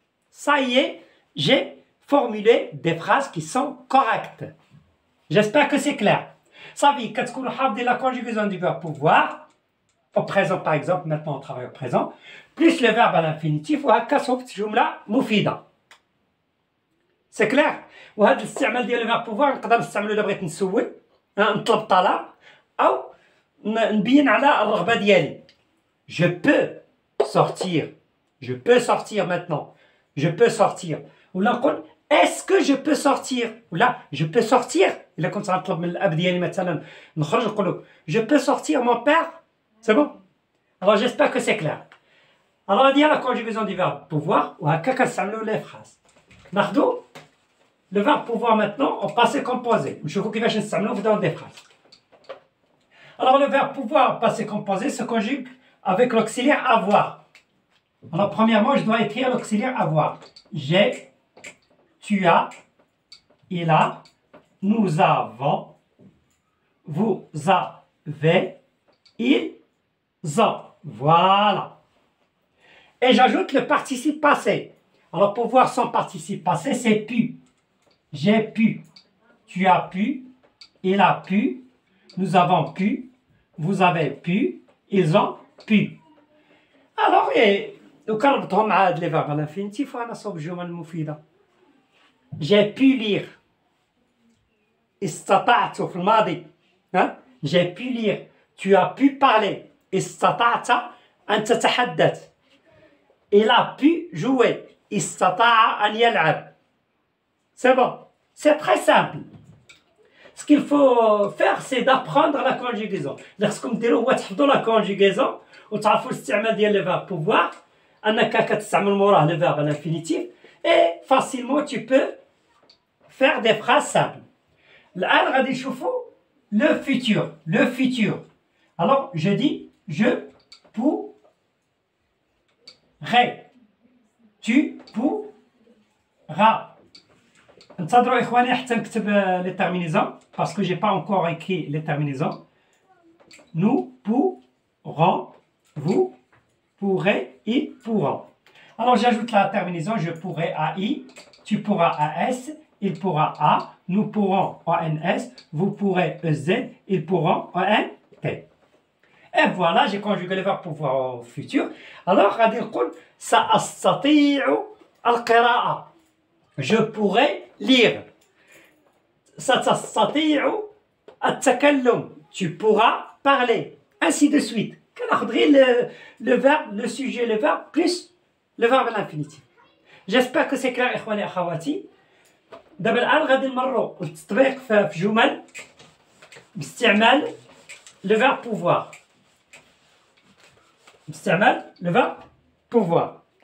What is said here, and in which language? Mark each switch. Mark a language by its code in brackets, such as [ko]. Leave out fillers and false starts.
[fr] Ça y est, j'ai formulé des phrases qui sont correctes. J'espère que c'est clair. [ar] صافي كتكونوا حافظين [fr] لا conjugaison du verbe pouvoir au présent par exemple, maintenant on travaille au présent, plus le verbe à l'infinitif [ar] وهكا صوبت جملة مفيدة. [fr] سي كلير. [ar] وهذا الاستعمال ديال الفيرب بوفوار نقدر نستعملو الا بغيت نسول، نطلب طلب، أو نبين على الرغبة ديالي. [fr] Je peux sortir. Je peux sortir maintenant. Je peux sortir. [ar] ولا نقول [fr] est-ce que je peux sortir ولا je peux sortir. [ar] إلا كنت غنطلب من الأب ديالي مثلا نخرج نقولو [fr] je peux sortir mon père. C'est bon? Alors j'espère que c'est clair. Alors on va dire la conjugaison du verbe pouvoir [ar] وهكا كنستعملو [fr] les phrases. ناخدو le verbe pouvoir maintenant au passé composé. [ar] نشوفو كيفاش نستعملوه [fr] dans des phrases. Alors le verbe pouvoir au passé composé se conjugue avec l'auxiliaire avoir. Alors premièrement, je dois écrire l'auxiliaire avoir. J'ai, tu as, il a, nous avons, vous avez, ils ont. Voilà. Et j'ajoute le participe passé. Alors pour voir son participe passé, c'est pu. J'ai pu, tu as pu, il a pu, nous avons pu, vous avez pu, ils ont pu. [ar] Alors, وكنربطهم مع هاد لي فيرب على l'infinitif وأنا صوب جمل مفيدة. [fr] J'ai pu lire. [ar] استطعت في الماضي. [fr] J'ai pu lire. Tu as pu parler. [ar] استطعت أن تتحدث. [fr] Il a pu jouer. [ar] استطاع أن يلعب. [fr] C'est bon. C'est très simple. Ce qu'il faut faire, c'est d'apprendre la conjugaison. [ar] خصكم ديروا هو تحفظوا [fr] la conjugaison [ar] وتعرفوا الاستعمال ديال le verbe pouvoir. أنك كتستعمل موراه [fr] le verbe à l'infinitif et facilement tu peux faire des phrases simples. [ar] الآن غادي نشوفوا le futur. [fr] Le futur. Alors je dis je pourrais. Tu pourras. [ar] انتظروا إخواني حتى نكتب [fr] les terminaisons parce que j'ai pas encore écrit les terminaisons. Nous pourrons, vous pourrez, ils pourront. Alors j'ajoute la terminaison je pourrai à i, tu pourras à s, il pourra à, nous pourrons à ns, vous pourrez ez, ils pourront à nt. Et voilà, j'ai conjugué le verbe pouvoir au futur. [ar] Alors غادي نقول سأستطيع القراءة. [fr] Je pourrais lire. [ar] ستستطيع التكلم. [fr] Tu pourras parler. Ainsi de suite. [ar] كناخذ [fr] le verbe, le sujet, le verbe plus le verbe à l'infinitif. J'espère que c'est clair [ar] إخواني أخواتي. دابا الآن غادي نمروا للتطبيق في جمل باستعمال [fr] le verbe pouvoir. [ar] باستعمال [fr] le verbe pouvoir.